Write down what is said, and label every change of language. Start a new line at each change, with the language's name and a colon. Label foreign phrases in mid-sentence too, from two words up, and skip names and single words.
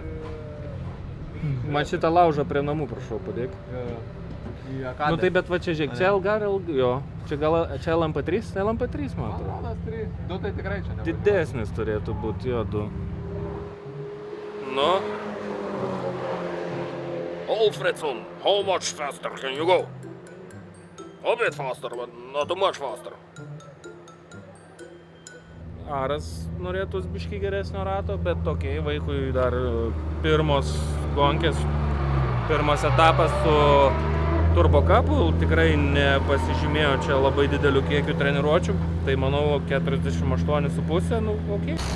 Lithuanian: Man šitą laužą prie namų, prašau, padėk. Nu tai bet va čia žiūrėk, čia čia LMP3, LMP3 man atrodo. 2 tai tikrai čia nebūtų. Didesnis turėtų būti, jo 2. Nu. Alfredson,
English: how much faster can you go? A bit faster, but not too much faster.
Lithuanian: Aras norėtų biškį geresnio rato, bet tokiai vaikui dar pirmos gonkės, pirmas etapas su Turbo kapu, tikrai nepasižymėjo čia labai didelių kiekių treniruočių, tai manau 48,5, nu okei.